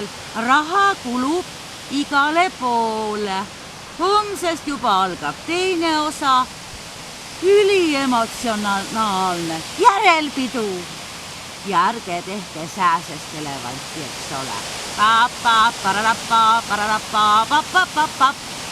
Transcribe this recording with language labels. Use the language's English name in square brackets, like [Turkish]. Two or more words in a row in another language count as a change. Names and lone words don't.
[Estonian] Raha kulub igale poole. Homsest juba algab teine osa. Üliemotsionaalne järelpidu. Ja ärge tehke sääsest elevanti, eks ole. Pa-pa, pararappa, pararappa, pa-pa-pa-pa.